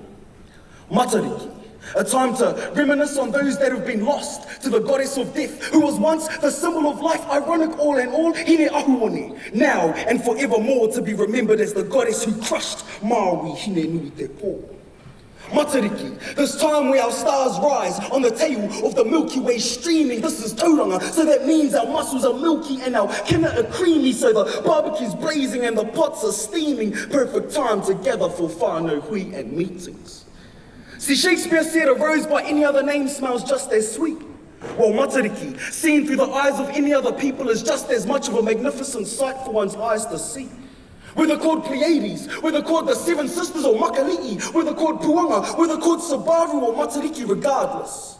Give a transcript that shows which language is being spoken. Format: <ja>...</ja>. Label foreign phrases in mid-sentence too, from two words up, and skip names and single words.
<en>Matariki, a time to reminisce on those that have been lost to the goddess of death, who was once the symbol of life, ironic all in all, Hine Ahuone, now and forevermore to be remembered as the goddess who crushed Maori Hine Nui Te Po. Matariki, this time where our stars rise on the tail of the Milky Way streaming. This is tauranga, so that means our muscles are milky and our kina are creamy, so the barbecue's blazing and the pots are steaming. Perfect time together for</en> <mi>whānau hui</mi> <en>and meetings. See, Shakespeare said a rose by any other name smells just as sweet. Well, Matariki, seen through the eyes of any other people, is just as much of a magnificent sight for one's eyes to see. Whether called Pleiades, whether called the Seven Sisters or Makali'i, whether called Puanga, whether called Sabaru or Matariki, regardless.</en>